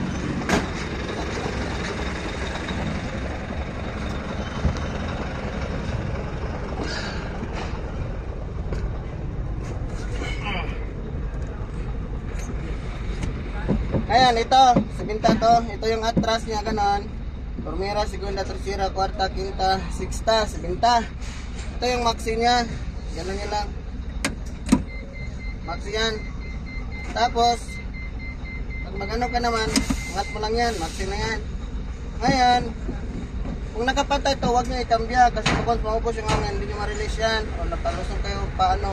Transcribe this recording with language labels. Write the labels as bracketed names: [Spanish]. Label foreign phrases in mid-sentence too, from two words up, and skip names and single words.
[Filipino] Ayan, ito. Sabinta to. Ito yung atras niya, ganon. [Spanish] Primera, segunda, tercera, cuarta, quinta, sexta, [Filipino] sabinta. Ito yung maxi niya. Ganon yun lang. Maxi yan. Tapos, pag magano ka naman, angat mo lang yan. Maxi na yan. Ngayon, kung nakapatay ito, huwag nyo ikambya. Kasi kung maubos yung hangin, hindi nyo ma-release yan. O napalusong kayo paano.